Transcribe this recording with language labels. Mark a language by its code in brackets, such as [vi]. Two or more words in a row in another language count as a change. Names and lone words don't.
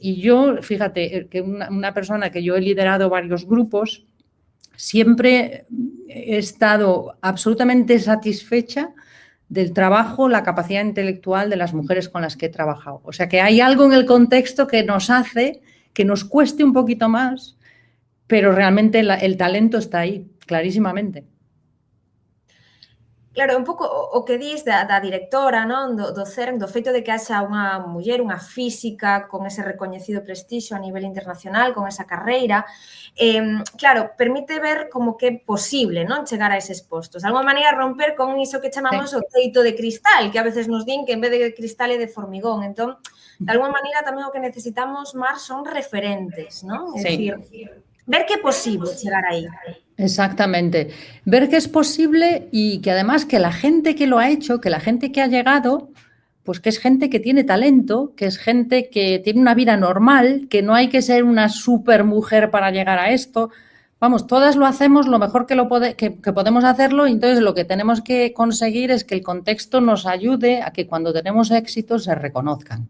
[es] Y yo, fíjate, que una persona que yo he liderado varios grupos, siempre he estado absolutamente satisfecha del trabajo, la capacidad intelectual de las mujeres con las que he trabajado. O sea, que hay algo en el contexto que nos hace que nos cueste un poquito más, pero realmente el talento está aí, clarísimamente. [gl] Claro, un pouco o que dis da directora, non, do CERN, do feito de que haxa unha muller, unha física con ese recoñecido prestixio a nivel internacional, con esa carreira, claro, permite ver como que é posible, non, chegar a eses postos. De alguma maneira romper con iso que chamamos o teito de cristal, que a veces nos din que en vez de cristal é de formigón. Entón, de alguma maneira tamén o que necesitamos, Mar, son referentes, non? É dicir, ver que é posible chegar aí. [es] Exactamente. Ver que es posible y que además que la gente que lo ha hecho, que la gente que ha llegado, pues que es gente que tiene talento, que es gente que tiene una vida normal, que no hay que ser una super mujer para llegar a esto. Vamos, todas lo hacemos lo mejor que podemos hacerlo y entonces lo que tenemos que conseguir es que el contexto nos ayude a que cuando tenemos éxito se reconozcan.